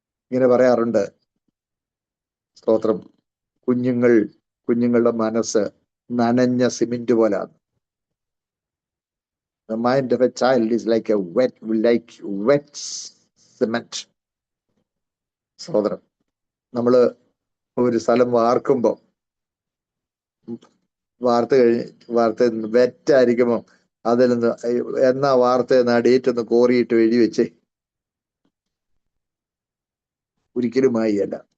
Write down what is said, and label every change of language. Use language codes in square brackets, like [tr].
[ml] ഇങ്ങനെ പറയാറുണ്ട്, സ്തോത്രം, കുഞ്ഞുങ്ങളുടെ മനസ്സ് നനഞ്ഞ സിമെന്റ് പോലാണ്. [en] The mind of a child is like wet cement. [ml] സ്തോത്രം. നമ്മള് ഒരു സ്ഥലം വാർക്കുമ്പോ വാർത്ത വെറ്റായിരിക്കുമ്പോ അതിൽ നിന്ന് എന്നാ വാർത്ത ഡേറ്റൊന്ന് കോറിയിട്ട് എഴുതി വെച്ചേ, ഒരിക്കലുമായി അല്ല.